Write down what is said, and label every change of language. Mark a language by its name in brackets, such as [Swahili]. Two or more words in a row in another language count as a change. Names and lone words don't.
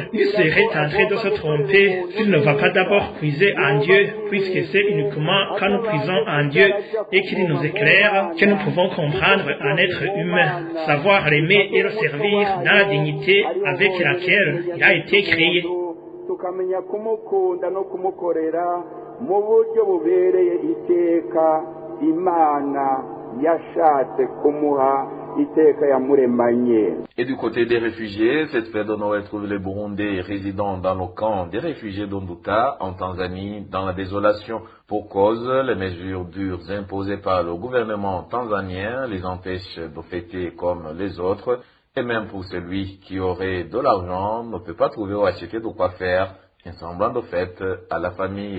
[French] Il serait tenté de se tromper s'il ne va pas d'abord puiser en Dieu, puisque c'est uniquement quand nous puisons en Dieu et qu'il nous éclaire que nous pouvons comprendre un être humain, savoir l'aimer et le servir dans la dignité avec laquelle il a été créé. [Kinyarwanda] Tukamenya kumukunda no kumukorera mu buryo bubereye iteka Imana yashatse kumuha iteka yamuremanye. [French] Et du côté des réfugiés, cette fête de Noël trouve les Burundais résidant dans le camp des réfugiés d'Onduta en Tanzanie dans la désolation. Pour cause, les mesures dures imposées par le gouvernement tanzanien les empêchent de fêter comme les autres. Et même pour celui qui aurait de l'argent, ne peut pas trouver ou acheter de quoi faire un semblant de fête à la famille.